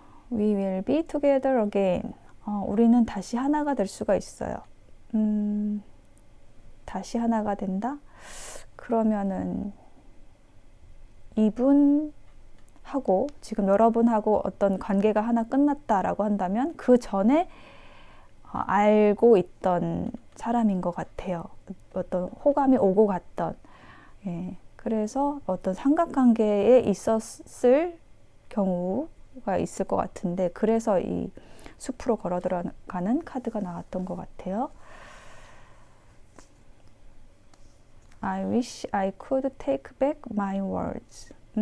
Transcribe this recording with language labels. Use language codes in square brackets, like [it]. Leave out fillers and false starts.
[en] We will be together again. [ko] 우리는 다시 하나가 될 수가 있어요. 다시 하나가 된다? 그러면은 이분하고 지금 여러분하고 어떤 관계가 하나 끝났다라고 한다면 그 전에 알고 있던 사람인 것 같아요. 어떤 호감이 오고 갔던. 예, 그래서 어떤 삼각관계에 있었을 경우가 있을 것 같은데, 그래서 이 숲으로 걸어 들어가는 카드가 나왔던 것 같아요. [en] I wish I could take back my words.